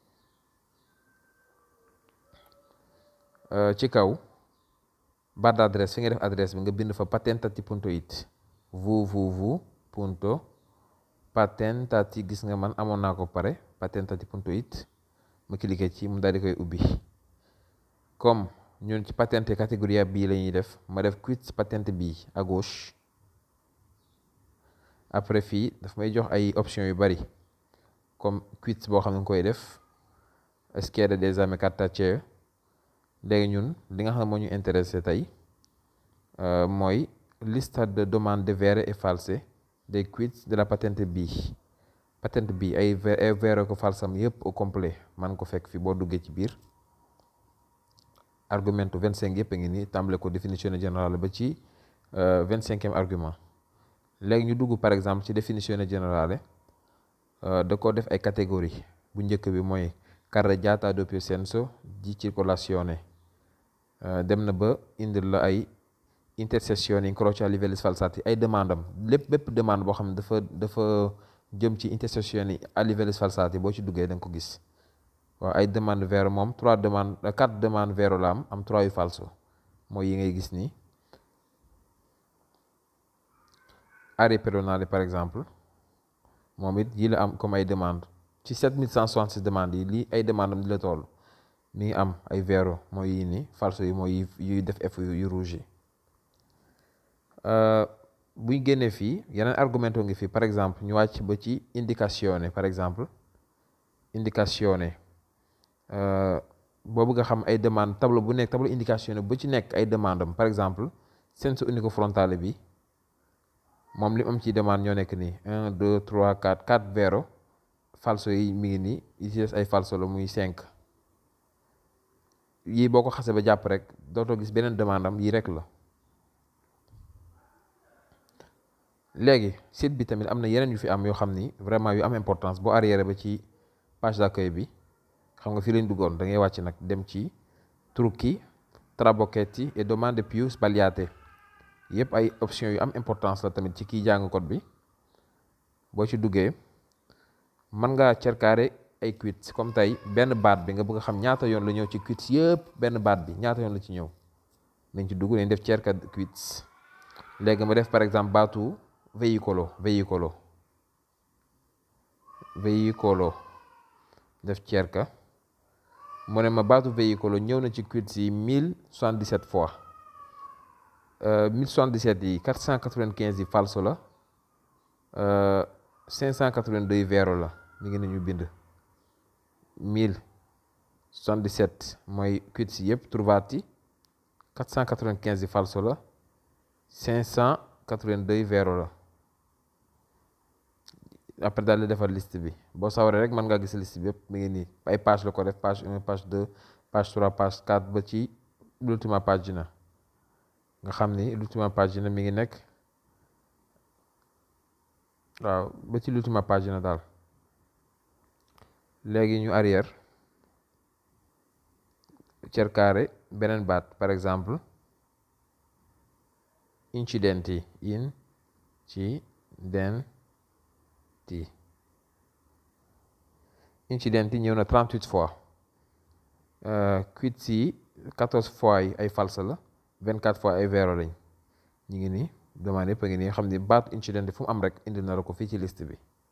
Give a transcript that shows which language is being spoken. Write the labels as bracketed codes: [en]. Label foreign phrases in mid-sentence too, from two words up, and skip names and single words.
[wo] ci kaw [fr] barre d'adresse [wo] fi nga def adresse bi nga bind fa patentati.it patentati gis nga man amoon naa ko pare patentati.it ma cliqué ci mu daal di koy ubbi comme ñun ci patente catégorie bii la ñuy def ma def quiz patente bii [fr] à gauche après [wo] fii daf may jox ay options yu bari comme quiz boo xam ne nga koy def [it] schede d'esame cartaceo [wo] léegi ñun li nga xam ne moo ñu intéressé tey mooy [it] lista de demande vere et false [fr] des quiz de la patente [wo] bii ay vero ko falsam yëpp [fr] au complet [wo] man ko fekk fi boo duggee ci biir argumento 25 yëpp a ngi nii tàmbale ko [fr] définition générale [wo] ba ci [fr] 25e argument [wo] léegi ñu dugg [fr] par exemple [wo] ci [fr] définition générale [wo] da ko def ay catégorie bu njëkk bi mooy [it] carreggiata doppio senso di circolazione [wo] dem na ba indil la ay [it] intersezioni incroci a livelli sfalsati [wo] ay demande am bépp demande boo xam ne dafa jëm ci [it] intersezioni a livelli sfalsati [wo] boo ci duggee da nga ko gis waaw ay demande vero moom 4 demande vero la am 3 yu falso mooy yi ngay gis nii [it] aree pedonale [fr] par exemple [wo] moom it yi la am comme ay demande ci 7166 demande yi lii ay demande am di la toll mi ngi am ay vero mooy yii nii falso yi mooy yuy def f yu rouge yi buy génnee fii yeneen argumento ngi fii [fr] par exemple [wo] ñu wàcc ba ci indicazione [fr] par exemple [wo] indicazione boo bëgg a xam ay demande tableau bu nekk tableau indicazione bu ci nekk ay demande am [fr] par exemple [it] senso unico frontale [wo] bi moom li am ci demande ñoo nekk nii 1 2 3 4 [it] vero falso [wo] yi mi ngi nii yi ci des ay falso la muy 5 yii boo ko xasee ba jàpp rek dootoo gis beneen demande am yii rek la léegi site bi tamit am na yeneen yu fi am yoo xam ni vraiment yu am importance boo arrière ba ci [fr] page d'accueil [wo] bi xam nga fii lañ duggoon da ngay wàcc nag dem ci [it] trucchi trabocchetti et domande più sbagliate [wo] yëpp ay options yu am importance la tamit ci kiy jàng code bi boo ci duggee mën ngaa cercaare ay quiz comme tey benn baat bi nga bëgg a xam ñaata yoon la ñëw ci quiz yëpp benn baat bi ñaata yoon la ci ñëw nañ ci dugg nañ def cerca quiz léegi ma def [fr] par exemple [wo] baatu veicolo def cerca mu ne ma baatu veicolo ñëw na ci quiz yi 1077 fois 1077 yi 495 yi falso la 582 vero la mi ngi nañu bind 1077 mooy quiz yi yëpp trovati 495 yi falso la 582 vero la après daal di defar liste bi boo sawaree rek mën ngaa gis liste bi yëpp mi ngi nii ay page la ko def page 1 page 2 page 3 page 4 ba ci [it] l'ultima pagina [wo] nga xam ni [it] l'ultima pagina [wo] mi ngi nekk waaw ba ci [it] l'ultima pagina [wo] daal léegi ñu arrière cercare beneen baat [fr] par exemple [wo] incidenti ñëw na 38 fois quiz yi 14 fois yi ay falsa la 24 fois ay vero lañ ñu ngi nii demande yëpp a ngi nii xam ni baatu incidenti fu mu am rek indi na la ko fii ci liste bi